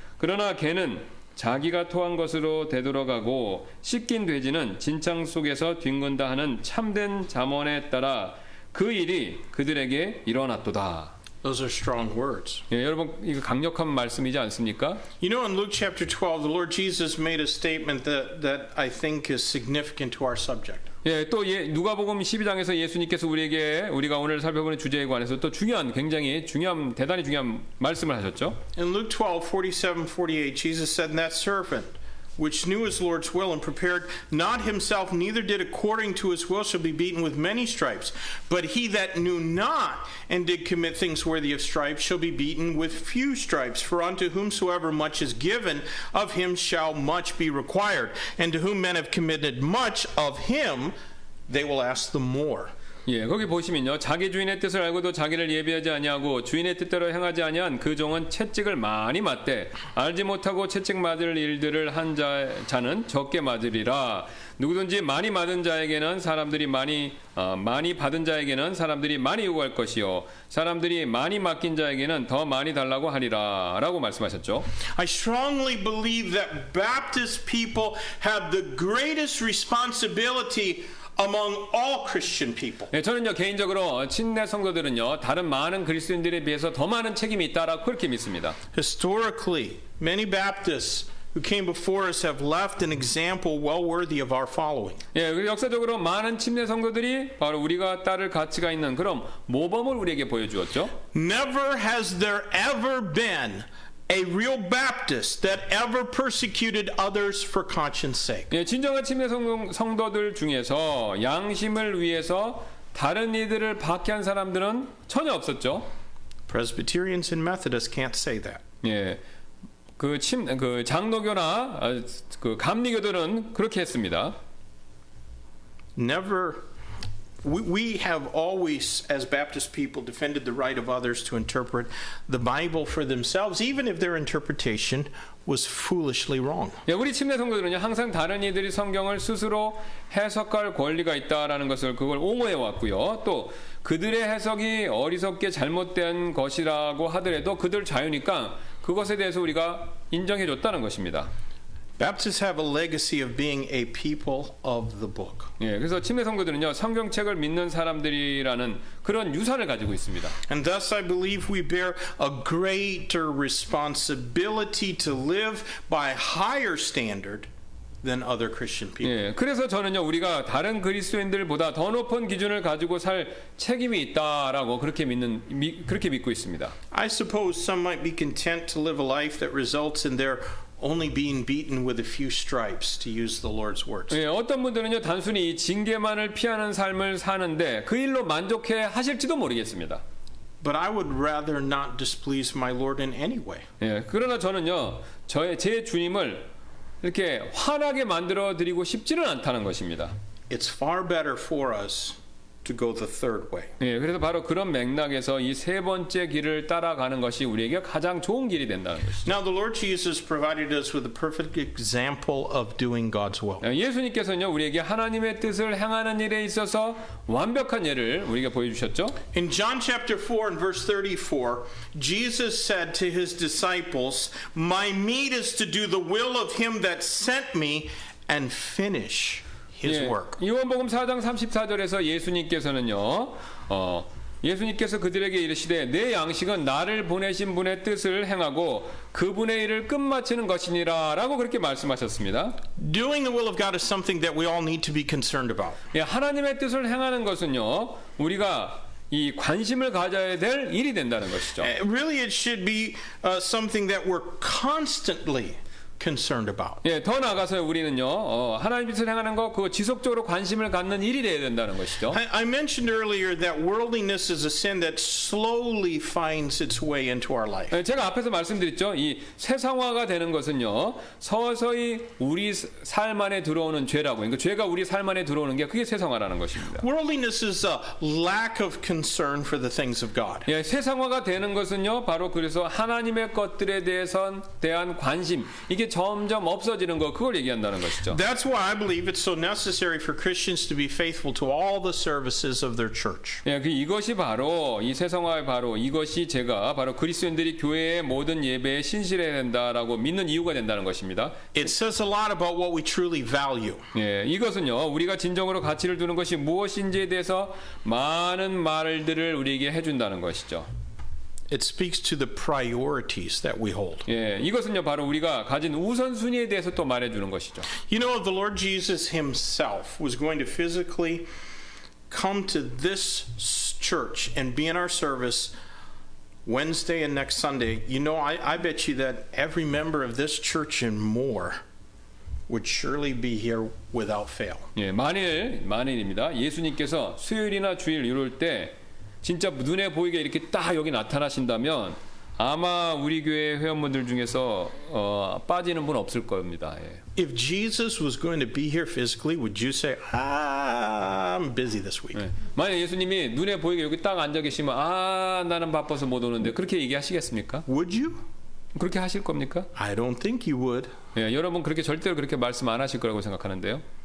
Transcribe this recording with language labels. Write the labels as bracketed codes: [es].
[ko] 그러나 개는 자기가 토한 것으로 되돌아가고 씻긴 돼지는 진창 속에서 뒹군다 하는 참된 잠언에 따라 그 일이 그들에게 일어났도다. [en] Those are strong words. [ko] 예, 여러분 이거 강력한 말씀이지 않습니까? [en] You know, in Luke chapter 12, the Lord Jesus made a statement that I think is significant to our subject. [ko] 예, 또 누가복음 12장에서 예수님께서 우리가 오늘 살펴보는 주제에 관해서 또 굉장히 중요한 대단히 중요한 말씀을 하셨죠. [en] In Luke 12:47-48, Jesus said, "And that servant which knew his Lord's will and prepared not himself, neither did according to his will, shall be beaten with many stripes. But he that knew not and did commit things worthy of stripes shall be beaten with few stripes. For unto whomsoever much is given, of him shall much be required. And to whom men have committed much, of him they will ask the more." [ko] 예, 거기 보시면요, 자기 주인의 뜻을 알고도 자기를 예비하지 아니하고 주인의 뜻대로 행하지 아니한 그 종은 채찍을 많이 맞되 알지 못하고 채찍 맞을 일들을 한 자는 적게 맞으리라. 누구든지 많이 받은 자에게는 많이 받은 자에게는 사람들이 많이 요구할 것이요 사람들이 많이 맡긴 자에게는 더 많이 달라고 하리라라고 말씀하셨죠. [en] I strongly believe that Baptist people have the greatest responsibility among all Christian people. [ko] 네, 저는요 개인적으로 친내 성도들은요 다른 많은 그리스도인들에 비해서 더 많은 책임이 있다라고 그렇게 믿습니다. [en] Historically, many Baptists who came before us have left an example well worthy of our following. [ko] 예, 그리고 역사적으로 많은 침례 성도들이 바로 우리가 따를 가치가 있는 그런 모범을 우리에게 보여주었죠. [en] Never has there ever been a real Baptist that ever persecuted others for conscience sake. [ko] 예, 진정한 침례 성도들 중에서 양심을 위해서 다른 이들을 박해한 사람들은 전혀 없었죠. [en] Presbyterians and Methodists can't say that. [ko] 예, 그 장로교나 그 감리교들은 그렇게 했습니다. [en] Never. We have always, as Baptist people, defended the right of others to interpret the Bible for themselves, even if their interpretation was foolishly wrong. [ko] 예, 우리 침례 성도들은요 항상 다른 이들이 성경을 스스로 해석할 권리가 있다라는 것을 그걸 옹호해 왔고요. 또 그들의 해석이 어리석게 잘못된 것이라고 하더라도 그들 자유니까 그것에 대해서 우리가 인정해 줬다는 것입니다. [en] Baptists have a legacy of being a people of the book. [ko] 예, 그래서 침례 성도들은요 성경책을 믿는 사람들이라는 그런 유산을 가지고 있습니다. [en] And thus I believe we bear a greater responsibility to live by higher standard than other Christian people. [ko] 예, 그래서 저는요 우리가 다른 그리스도인들보다 더 높은 기준을 가지고 살 책임이 있다라고 그렇게 믿고 있습니다. [en] I suppose some might be content to live a life that results in their only being beaten with a few stripes, to use the Lord's words. [ko] 예, 어떤 분들은요 단순히 이 징계만을 피하는 삶을 사는데 그 일로 만족해 하실지도 모르겠습니다. [en] But I would rather not displease my Lord in any way. [ko] 예, 그러나 저는요 제 주님을 이렇게 화나게 만들어 드리고 싶지는 않다는 것입니다. [en] It's far better for us to go the third way. [ko] 예, 그래서 바로 그런 맥락에서 이 세 번째 길을 따라가는 것이 우리에게 가장 좋은 길이 된다는 것이죠. [en] Now the Lord Jesus provided us with a perfect example of doing God's will. [ko] 예수님께서는요 우리에게 하나님의 뜻을 행하는 일에 있어서 완벽한 예를 우리에게 보여주셨죠. [en] In John chapter 4 and verse 34, Jesus said to his disciples, "My meat is to do the will of him that sent me and finish his work." [ko] 요한복음 4장 34절에서 예수님께서는요 예수님께서 그들에게 이르시되 내 양식은 나를 보내신 분의 뜻을 행하고 그분의 일을 끝마치는 것이니라 라고 그렇게 말씀하셨습니다. [en] Doing the will of God is something that we all need to be concerned about. [ko] 예, 하나님의 뜻을 행하는 것은요 우리가 이 관심을 가져야 될 일이 된다는 것이죠. [en] Really it should be something that we're constantly concerned about. [ko] 예, 더 나아가서 우리는요 하나님 뜻을 행하는 것 그거 지속적으로 관심을 갖는 일이 돼야 된다는 것이죠. [en] I mentioned earlier that worldliness is a sin that slowly finds its way into our life. [ko] 예, 제가 앞에서 말씀드렸죠. 이 세상화가 되는 것은요 서서히 우리 삶 안에 들어오는 죄라고. 그러니까 죄가 우리 삶 안에 들어오는 게 그게 세상화라는 것입니다. [en] Worldliness is a lack of concern for the things of God. [ko] 예, 세상화가 되는 것은요 바로 그래서 하나님의 것들에 대한 관심 이게 점점 없어지는 거 그걸 얘기한다는 것이죠. [en] That's why I believe it's so necessary for Christians to be faithful to all the services of their church. [ko] 예, 이것이 바로 이 세상화의 바로 이것이 제가 바로 그리스도인들이 교회의 모든 예배에 신실해야 된다라고 믿는 이유가 된다는 것입니다. [en] It says a lot about what we truly value. [ko] 예, 이것은요 우리가 진정으로 가치를 두는 것이 무엇인지에 대해서 많은 말들을 우리에게 해준다는 것이죠. [en] It speaks to the priorities that we hold. [ko] 예, 이것은요 바로 우리가 가진 우선순위에 대해서 또 말해주는 것이죠. [en] You know, if the Lord Jesus himself was going to physically come to this church and be in our service Wednesday and next Sunday, you know, I bet you that every member of this church and more would surely be here without fail. [ko] 예, 만일입니다. 예수님께서 수요일이나 주일 이럴 때 진짜 눈에 보이게 이렇게 딱 여기 나타나신다면 아마 우리 교회 회원분들 중에서 빠지는 분 없을 겁니다. 예. [en] If Jesus was going to be here physically, would you say, I'm busy this week? [ko] 예. 만약 예수님이 눈에 보이게 여기 딱 앉아 계시면 나는 바빠서 못 오는데 그렇게 얘기하시겠습니까? [en] Would you? [ko] 그렇게 하실 겁니까? [en] I don't think you would. [ko] 예, 여러분 그렇게 절대로 그렇게 말씀 안 하실 거라고 생각하는데요.